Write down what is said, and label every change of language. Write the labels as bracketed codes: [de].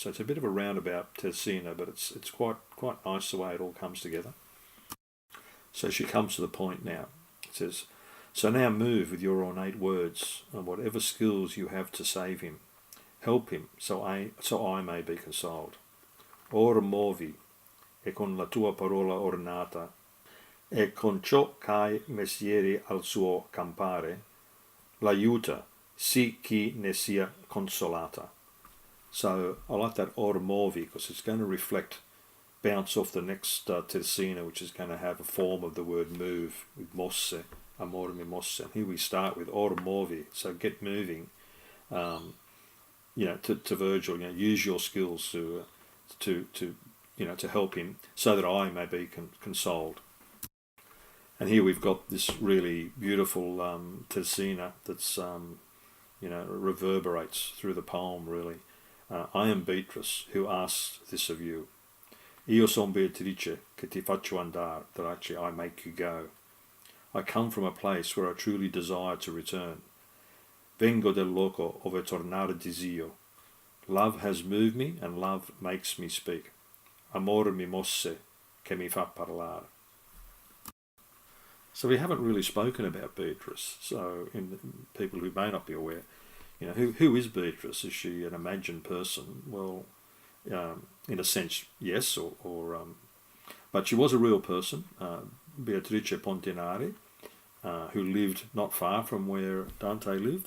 [en] So it's a bit of a roundabout Terzina, but it's quite nice the way it all comes together. So she comes to the point now. It says, so now move with your ornate words, and whatever skills you have to save him, help him, so I may be consoled. [it] Ora muovi, e con la tua parola ornata, e con ciò che mestieri al suo campare, l'aiuta, sì chi ne sia consolata. [en] So I like that or movi, because it's going to bounce off the next terzina, which is going to have a form of the word move with mosse, [it] amore mi mosse. [en] And here we start with or movi, so get moving. To Virgil, use your skills to help him, so that I may be consoled. And here we've got this really beautiful terzina that's reverberates through the poem. Really, I am Beatrice, who asks this of you. [it] Io son Beatrice che ti faccio andare, [en] that actually I make you go. I come from a place where I truly desire to return. [it] Vengo del loco ove tornare desio. [en] Love has moved me, and love makes me speak. [it] Amore mi mosse, che mi fa parlare. [en] So we haven't really spoken about Beatrice. So in people who may not be aware, who is Beatrice? Is she an imagined person? Well, in a sense, yes, but she was a real person, Beatrice Pontinari, who lived not far from where Dante lived.